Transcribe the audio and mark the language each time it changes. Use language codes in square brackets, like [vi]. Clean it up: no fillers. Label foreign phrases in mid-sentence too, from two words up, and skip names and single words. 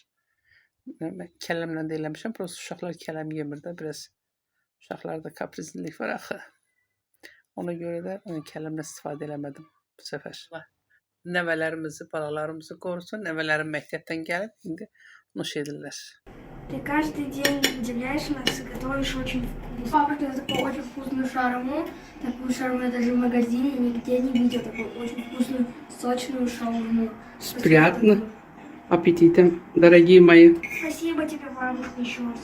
[az] Kələmlə də eləmişəm, prosto uşaqlar kələm yemir də, biraz uşaqlarda kaprizlilik var axı. Ona görə də kələmlə istifadə eləmədim bu səfər. Nəvələrimizi, balalarımızı qorusun. Nəvələrim məktəbdən gəlib, indi nuş edirlər. [ru] Ты каждый день удивляешь нас и готовишь очень вкусно. Папа, я такую очень вкусную шаурму. Такую шаурму я даже в магазине нигде не видел. Такую очень вкусную, сочную шаурму. С приятным аппетитом, дорогие мои. Спасибо тебе, бабушка, еще раз.